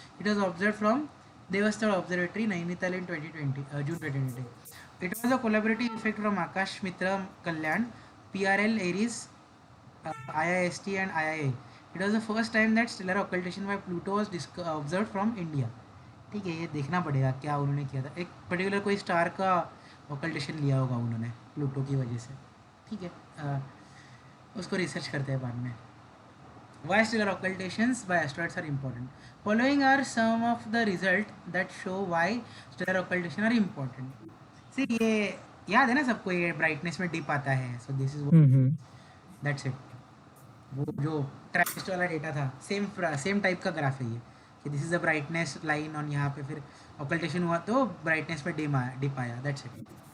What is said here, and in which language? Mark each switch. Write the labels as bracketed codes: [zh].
[en] It was observed from Devasthal Observatory, Nainital in June 2020. It was a collaborative effect from Akash Mitra Kalyan, PRL, Aries, IIST and IIA. It was the first time that stellar occultation by Pluto was observed from India. [hi] ठीक है, ये देखना पड़ेगा क्या उन्होंने किया था. एक पर्टिकुलर कोई स्टार का ऑकल्टेशन लिया होगा उन्होंने प्लूटो की वजह से. ठीक है, उसको रिसर्च करते हैं बाद में. [en] Why stellar occultations by asteroids are important? Following are some of the results that show why stellar occultation are important. [hi] See, ये याद है ना सबको, ये ब्राइटनेस में डिप आता है. [en] So this is that's it. [hi] वो जो ट्राइस्ट वाला डेटा था, सेम टाइप का ग्राफ है ये, कि [en] this is the brightness line on [hi] यहाँ पे, फिर ऑकल्टेशन हुआ तो ब्राइटनेस पे डिप आया. [en] That's it.